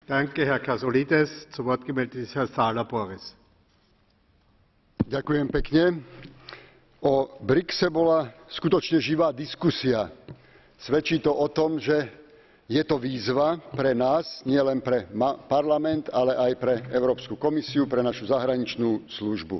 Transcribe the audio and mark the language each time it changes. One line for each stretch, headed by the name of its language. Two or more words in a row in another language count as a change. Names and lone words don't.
German: Danke, Herr Kasoulides. Zu Wort gemeldet ist Herr Sala Boris.
Slovak: Ďakujem pekne. O BRICSe bola skutočne živá diskusia. Svedčí to o tom, že je to výzva pre nás, nielen pre parlament, ale aj pre Európsku komisiu, pre našu zahraničnú službu.